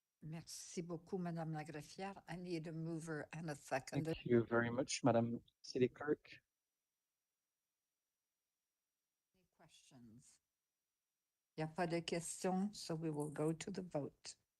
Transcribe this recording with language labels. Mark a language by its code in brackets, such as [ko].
[fr] Merci beaucoup, Madame la Greffière. [en] I need a mover and a seconder. Thank you very much, Madam City Clerk. Any questions? [fr] Il n'y a pas de questions, [en] so we will go to the vote.